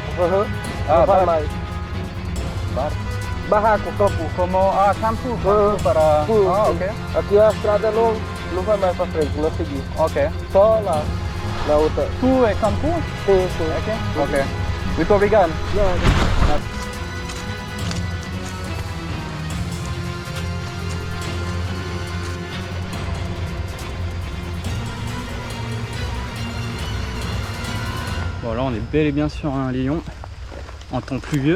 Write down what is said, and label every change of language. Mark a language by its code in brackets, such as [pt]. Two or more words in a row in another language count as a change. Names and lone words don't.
[pt] Ah, Não vai bar. mais. Bar. Barraco, campo. Como campo para... Ah, ok. Aqui a estrada não vai mais pra frente, não seguir. Ok. Só lá, na outra. Tu é campo? Sim, sim. Ok. Ok. Muito obrigado. [fr] Bon, là on est bel et bien sur un lion en temps pluvieux.